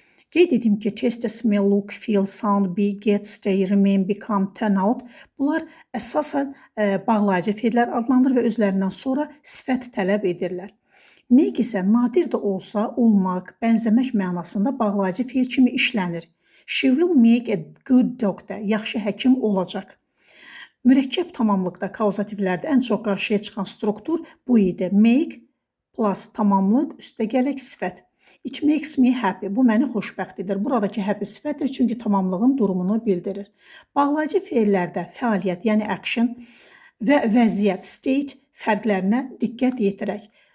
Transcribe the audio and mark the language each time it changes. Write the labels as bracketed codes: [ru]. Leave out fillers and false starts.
[az] Qeyd edim ki, taste, smell, look, feel, sound, be, get, stay, remain, become, turn out bunlar əsasən bağlayıcı feillər adlanır və özlərindən sonra sifət tələb edirlər. Make isə nadir də olsa olmaq, bənzəmək mənasında bağlayıcı feil kimi işlənir. [en] She will make a good doctor. [az] Yaxşı həkim olacaq. Mürəkkəb tamamlıqda, kauzativlərdə ən çox qarşıya çıxan struktur bu idi. Make plus tamamlıq üstə gələk sifət. [en] It makes me happy. [az] Bu məni xoşbəxt edir. Buradakı happy sifətdir, çünki tamamlığın durumunu bildirir. Bağlayıcı feillərdə fəaliyyət, yəni action və vəziyyət, state fərqlərinə diqqət yetirək.